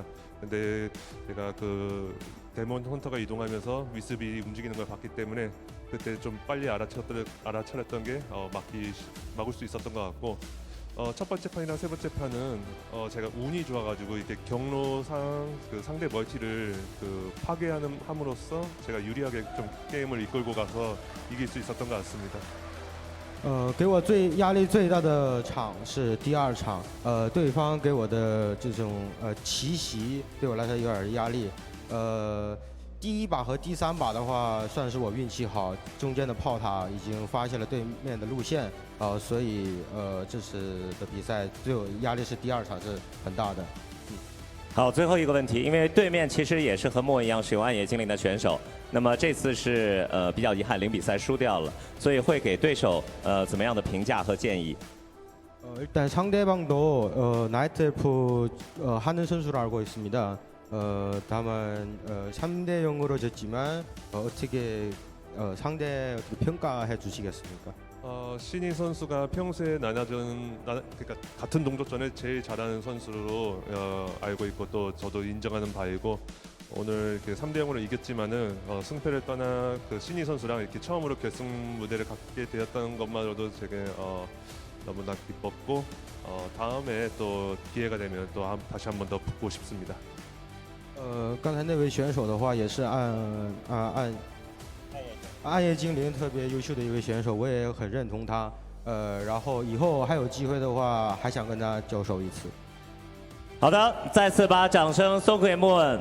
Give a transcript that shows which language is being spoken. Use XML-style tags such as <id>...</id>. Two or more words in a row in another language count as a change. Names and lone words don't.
<ko>근데 제가 그 데몬 헌터가 이동하면서 위습이 움직이는 걸 봤기 때문에 그때 좀 빨리 알아차렸던 게 막을 수 있었던 것 같고 첫 번째 판이랑 세 번째 판은 제가 운이 좋아가지고 이렇게 경로상 그 상대 멀티를 그 함으로써 제가 유리하게 좀 게임을 이끌고 가서 이길 수 있었던 것 같습니다.</ko> <zh>给我压力最大的场是第2场，对方给我的这种奇袭对我来说有点压力，第1把和第3把的话算是我运气好，中间的炮塔已经发现了对面的路线，所以这次的比赛对我压力是第2场是很大的。好，最后一个问题，因为对面其实也是和莫一样使用暗夜精灵的选手，那么这次是比较遗憾0比3输掉了，所以会给对手怎么样的评价和建议？</zh> <ko>일단 상대방도 나이트 엘프 하는 선수로 알고 있습니다. 다만 3대 0으로 졌지만 어떻게 상대 평가해 주시겠습니까? 신인 선수가 평소에 그러니까 같은 동족전을 제일 잘하는 선수로 알고 있고 또 저도 인정하는 바이고 오늘 이렇게 3대 0으로 이겼지만은 승패를 떠나 그 신희 선수랑 이렇게 처음으로 결승 무대를 갖게 되었다는 것만으로도 되게 너무나 기뻤고 다음에 또 기회가 되면 또 다시 한 번 더 붙고 싶습니다.</ko> <zh>刚才那位选手的话也是暗夜精灵特别优秀的一位选手，我也很认同他。然后以后还有机会的话，还想跟他交手一次。好的，再次把掌声送给莫恩。</zh>